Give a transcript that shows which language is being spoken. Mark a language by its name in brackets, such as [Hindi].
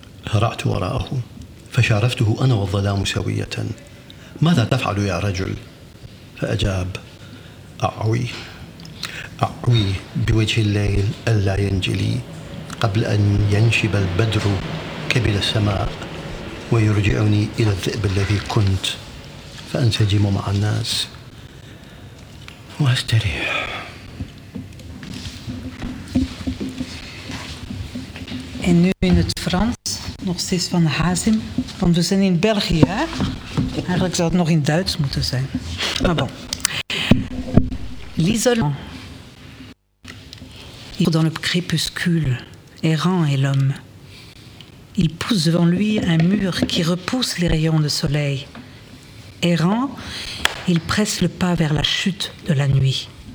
[Arabic] هرعت وراءه فشارفته أنا والظلام سوية ماذا تفعل يا رجل فأجاب أعوي أعوي بوجه الليل ألا ينجلي قبل أن ينشب البدر كبد السماء ويرجعني إلى الذئب الذي كنت فأنسجم مع الناس وأستريح. [Dutch] En nu in het Frans, nog steeds van Hazem, want we zijn in België, hè? Eigenlijk zou het nog in Duits moeten zijn. Maar bon. L'isolement. [French] Dans le crépuscule, errant est l'homme. Il pousse devant lui un mur qui repousse les rayons de soleil. Errant, il presse le pas vers la chute de la nuit.